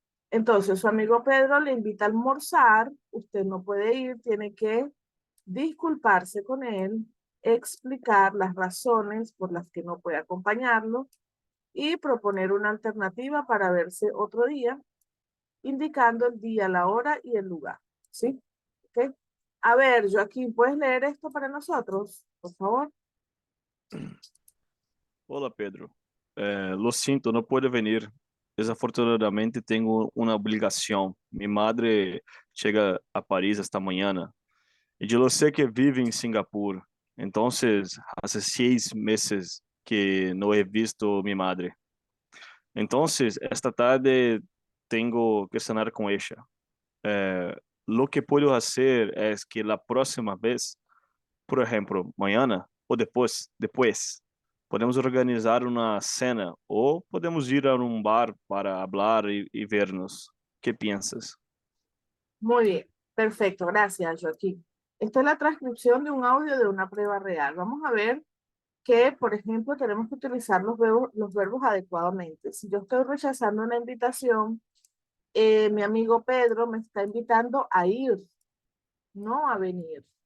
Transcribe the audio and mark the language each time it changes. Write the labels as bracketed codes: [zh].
[es] Entonces, su amigo Pedro le invita a almorzar, usted no puede ir, tiene que disculparse con él, explicar las razones por las que no puede acompañarlo y proponer una alternativa para verse otro día, indicando el día, la hora y el lugar. ¿Sí? ¿Ok? A ver, Joaquín, ¿puedes leer esto para nosotros, por favor? [pt] Olá, Pedro. [es] Lo sinto, [pt] não [es] puedo venir. [pt] Desafortunadamente, tenho uma obrigação. Minha madre chega a Paris esta manhã e eu sei que vive em Singapur. Então, há 6 meses que não he visto minha madre. Então, esta tarde tenho que cenar com ela. [es] Lo que puedo [pt] fazer é que a próxima vez, por exemplo, amanhã ou depois, podemos organizar uma cena ou podemos ir a um bar para falar e vernos. [es] ¿Qué piensas? Muy bien, perfecto, gracias, Joaquín. Esta es la transcripción de un audio de una prueba real. Vamos a ver que, por ejemplo, tenemos que utilizar los verbos adecuadamente. Si yo estoy rechazando una invitación, mi amigo Pedro me está invitando a ir, no a venir.